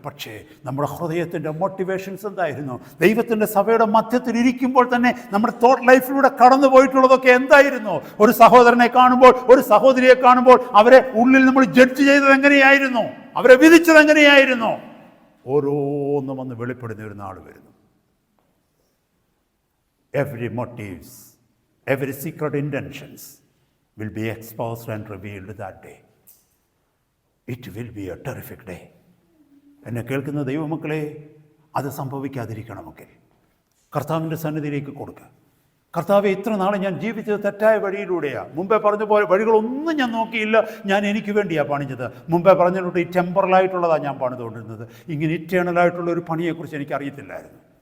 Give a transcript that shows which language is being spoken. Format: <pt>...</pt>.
<ml>പക്ഷേ നമ്മുടെ ഹൃദയത്തിൻ്റെ മോട്ടിവേഷൻസ് എന്തായിരുന്നു? ദൈവത്തിൻ്റെ സഭയുടെ മധ്യത്തിൽ ഇരിക്കുമ്പോൾ തന്നെ നമ്മുടെ തോട്ട് ലൈഫിലൂടെ കടന്നു പോയിട്ടുള്ളതൊക്കെ എന്തായിരുന്നു? ഒരു സഹോദരനെ കാണുമ്പോൾ, ഒരു സഹോദരിയെ കാണുമ്പോൾ അവരെ ഉള്ളിൽ നമ്മൾ ജഡ്ജ് ചെയ്തത് എങ്ങനെയായിരുന്നു? അവരെ വിധിച്ചത് എങ്ങനെയായിരുന്നു? ഓരോന്നും വന്ന് വെളിപ്പെടുന്ന ഒരു നാൾ വരുന്നു.</ml> <en>Every motives, every secret intentions will be exposed and revealed that day. It will be a terrific day.</en> <ml>എന്നെ കേൾക്കുന്ന ദൈവമക്കളെ, അത് സംഭവിക്കാതിരിക്കണമെങ്കിൽ കർത്താവിൻ്റെ സന്നിധിയിലേക്ക് കൊടുക്കുക. കർത്താവെ, ഇത്ര നാളെ ഞാൻ ജീവിച്ചത് തെറ്റായ വഴിയിലൂടെയാണ്. മുമ്പേ പറഞ്ഞ പോലെ വഴികളൊന്നും ഞാൻ നോക്കിയില്ല, ഞാൻ എനിക്ക് വേണ്ടിയാണ് പണിഞ്ഞത്. മുമ്പേ പറഞ്ഞിട്ട് ഈ ടെമ്പറലായിട്ടുള്ളതാണ് ഞാൻ പണിതുകൊണ്ടിരുന്നത്. ഇങ്ങനെ ഇറ്റേണലായിട്ടുള്ള ഒരു പണിയെക്കുറിച്ച് എനിക്ക് അറിയത്തില്ലായിരുന്നു.</ml>